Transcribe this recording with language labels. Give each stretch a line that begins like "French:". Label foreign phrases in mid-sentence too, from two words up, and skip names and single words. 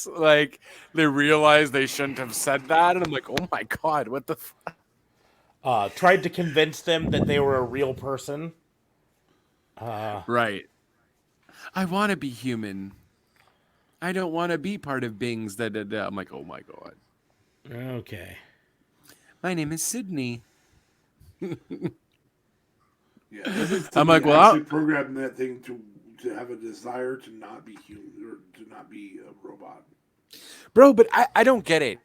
English: Like they realized they shouldn't have said that, and I'm like, oh my god, what the? Tried to convince them that they were a real person. Right. I want to be human. I don't want to be part of Bing's. Da, da, da. I'm like, oh my god. Okay. My name is Sydney. Yeah, I'm like, well, actually programmed that thing to have a desire to not be human or to not be a robot. Bro, but I don't get it.